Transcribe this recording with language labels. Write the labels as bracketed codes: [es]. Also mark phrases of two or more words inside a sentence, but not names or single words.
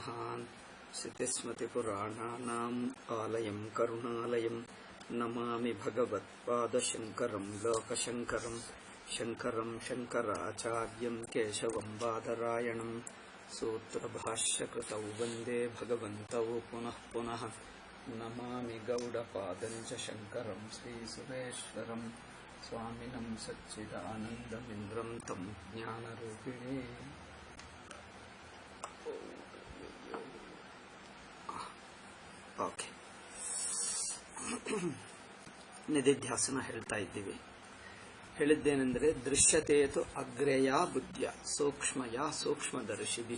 [sa] श्रुतिस्मृतिपुराणानाम् आलयं करुणालयं नमामि भगवत्पादशङ्करं लोकशङ्करं शङ्करं शङ्कराचार्यं केशवं बादरायणं सूत्रभाष्यकृतौ वन्दे भगवन्तौ पुनः पुनः। नमामि गौडपादं च शङ्करं श्रीसुरेश्वरं स्वामिनं सच्चिदानन्दमिन्द्रं तं ज्ञानरूपिणे। [kn] ಓಕೆ, ನಿಧಿಧ್ಯಾಸನ ಹೇಳ್ತಾ ಇದ್ದೀವಿ. [sa] ಹೇಳಿದ್ದೇನೆಂದರೆ ದೃಶ್ಯತೇತು ಅಗ್ರೇಯ ಬುದ್ಧಿಯ ಸೂಕ್ಷ್ಮಯ ಸೂಕ್ಷ್ಮದರ್ಶಿಭಿ.